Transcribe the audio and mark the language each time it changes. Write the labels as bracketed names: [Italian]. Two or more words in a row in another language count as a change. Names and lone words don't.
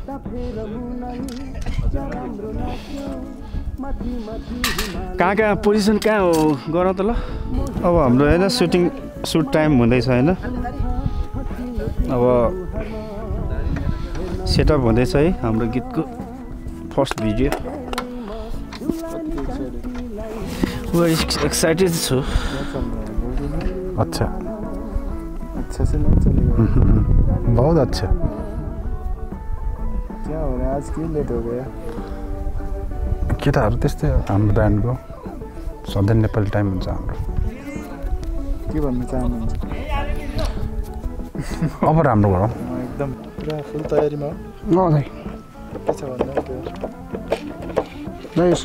[Nepali] कहाँ पोजिसन कहाँ हो गरौँ त ल अब हाम्रो होइन [English] shoot time [Nepali] हुँदैछ होइन अब सेटअप हुँदैछ है हाम्रो गीतको [English] first video [Nepali] एक्साइटेड छु अच्छा [Hindi] अच्छा से नहीं चलेगा बहुत अच्छा क्या हो रहा है आज क्यों लेट हो गया [Nepali] केटाहरू त्यस्तै हाम्रो ब्यान्डको सधैँ नेपाली टाइम हुन्छ हाम्रो के भन्न चाहनुहुन्छ अब राम्रो गरौँ एकदम पुरा फुल तयारीमा हो दाइ के छ भन्नु त्यो दाइ यसो